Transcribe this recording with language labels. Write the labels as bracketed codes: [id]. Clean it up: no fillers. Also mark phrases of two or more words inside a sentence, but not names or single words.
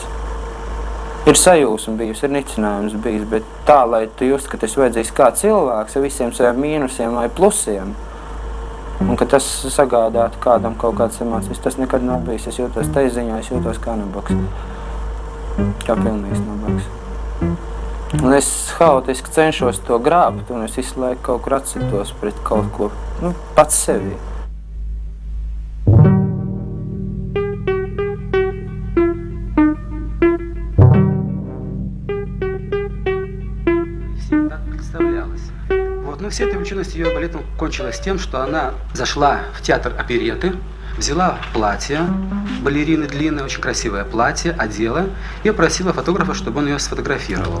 [lv] Ir sajūsma bijusi, ir nicinājums bijis, bet tā, lai tu just, ka tas vajadzīgs kā cilvēks ar visiem saviem mīnusiem vai plusiem, un ka tas sagādātu kādam kaut kādas emocijas, tas nekad nav bijis. Es jūtos teiziņā, es jūtos kā nabaks. Kā pilnīgs nabaks. Un es haotiski cenšos to grābt, un es visu laiku kaut kur atsitos pret kaut ko, pats sevi. [ru] Но вся эта увлеченность ее балетом кончилась тем, что она зашла в театр оперетты, взяла платье, балерины длинное, очень красивое платье, одела и просила фотографа, чтобы он ее сфотографировал.